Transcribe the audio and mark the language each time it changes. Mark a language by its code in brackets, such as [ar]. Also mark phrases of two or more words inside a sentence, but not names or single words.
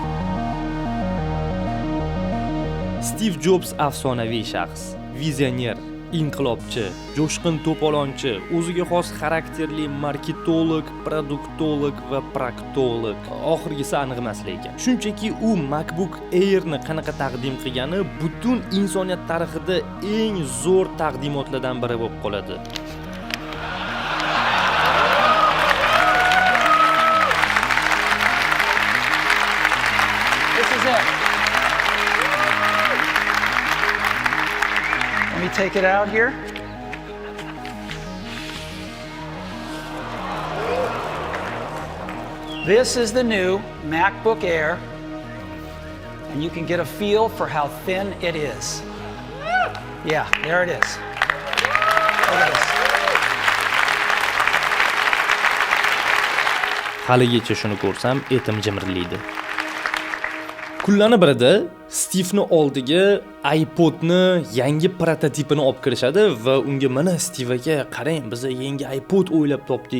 [uz] Steve Jobs afsonaviy shaxs, vizioner, inqilobchi, jo'shqin to'polonchi, o'ziga xos xarakterli marketolog, produktolog va proktolog. Oxirgisi aniq emas lekin. Shunchaki u MacBook Air'ni qanaqa taqdim qilgani butun insoniyat tarixida eng zo'r taqdimotlardan biri bo'lib qoladi. [en] This is it. Let me take it out here. This is the new MacBook Air, and you can get a feel for how thin it is. Yeah, there it is. Look at this. [uz] Haligacha shuni ko'rsam, etim jimirlaydi. Kunlarning birida Steve'ni oldiga iPod'ni yangi prototipini olib kirishadi va unga mana Steve aka, qarang, biz yangi iPod o'ylab topdik.